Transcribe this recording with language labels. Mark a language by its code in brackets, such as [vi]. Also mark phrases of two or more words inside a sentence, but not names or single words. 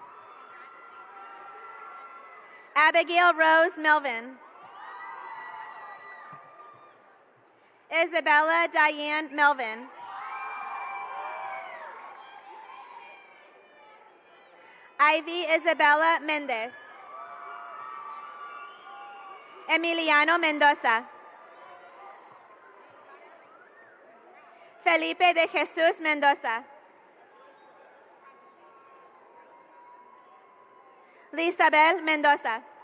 [en] Abigail Rose Melvin. Isabella Diane Melvin. Ivy Isabella Mendez. Emiliano Mendoza. Felipe de Jesús Mendoza. Lisabel Mendoza.